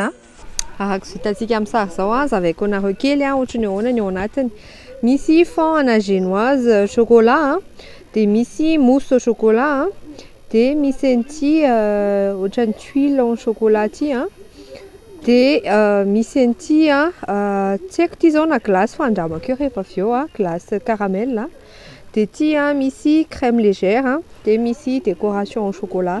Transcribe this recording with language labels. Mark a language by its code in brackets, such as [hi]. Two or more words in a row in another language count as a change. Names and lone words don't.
[mg] Araka izay hitantsika amin'ny sary zao zavaiko anareo kely ohatry ny ahoana ny ao anatiny. Misy [fr] fond à la génoise chocolat [mg] dia misy [fr] mousse au chocolat [mg] dia misy an'ity ohatran'ny [fr] tuile en chocolat [mg] ty dia misy an'ity tsy haiko ity zao na glace fa andramako eo rehefa avy eo [fr] glace caramel. [mg] Dia ity misy [fr] crème légère [mg] dia misy [fr] décoration au chocolat.